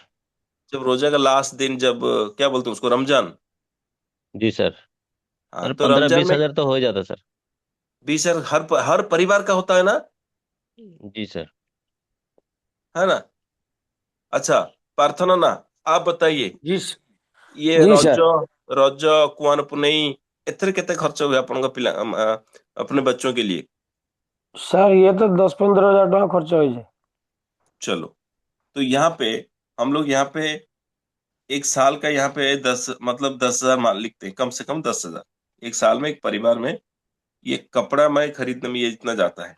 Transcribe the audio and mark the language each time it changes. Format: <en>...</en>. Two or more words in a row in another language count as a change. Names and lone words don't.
<hi>जब रोजा का लास्ट दिन, जब क्या बोलते हैं उसको, रमजान। जी सर। हाँ, सर तो पंद्रह रमजान बीस में हजार तो हो ही जाता सर। 20 हज़ार हर परिवार का होता है ना, जी सर। है ना। अच्छा, प्रार्थना ना, आप बताइए, जी ये जी ରଜ, सर।</hi> <or>ରଜ କୁଆଁର ପୁନେଇ, ଏଥିରେ କେତେ ଖର୍ଚ୍ଚ हुए ଆପଣଙ୍କ ପିଲା,</or> <hi>अपने बच्चों के लिए? सर ये तो 10-15 हज़ार टका खर्च हो जाए। चलो, तो यहाँ पे हम लोग यहाँ पे एक साल का, यहाँ पे 10, मतलब 10 हज़ार मान लिखते हैं, कम से कम 10 हज़ार एक साल में एक परिवार में ये कपड़ा मैं खरीदने में ये इतना जाता है।</hi>